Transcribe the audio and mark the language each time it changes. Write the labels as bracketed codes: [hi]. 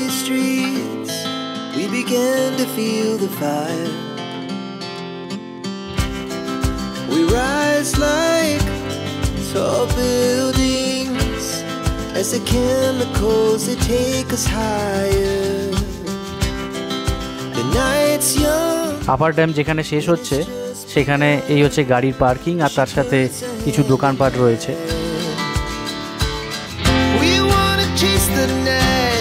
[en] We began to feel the fire. We rise like tall buildings as the chemicals they take us higher. The night's young. [bn] Upper dam যেখানে শেষ হচ্ছে সেখানে এই হচ্ছে গাড়ির parking, আর তার সাথে কিছু দোকানপাট রয়েছে। [en] We wanna chase the night.